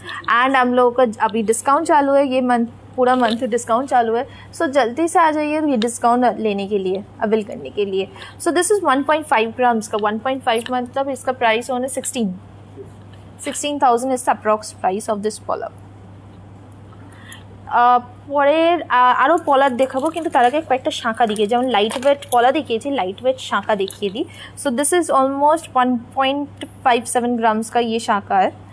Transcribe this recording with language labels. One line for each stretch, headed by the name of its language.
Hindi: And हम लोगों का अभी डिस्काउंट चालू है, ये मंथ पूरा मंथ डिस्काउंट चालू है। सो जल्दी से आ जाइए ये डिस्काउंट लेने के लिए, अवेल करने के लिए। सो दिस इज़ 1.5 ग्राम्स का। 1.5 मतलब इसका प्राइस होने 16,000
English: is the approx price of this
Hindi: পলা।
Bangla: পরে আরও পলা দেখাবো, কিন্তু তার আগে কয়েকটা শাঁখা দেখিয়ে, যেমন লাইট ওয়েট পলা দেখিয়েছি, লাইট
Hindi: वेट शाखा देखिए दी। So this is almost 1.57 grams का ये शाखा है।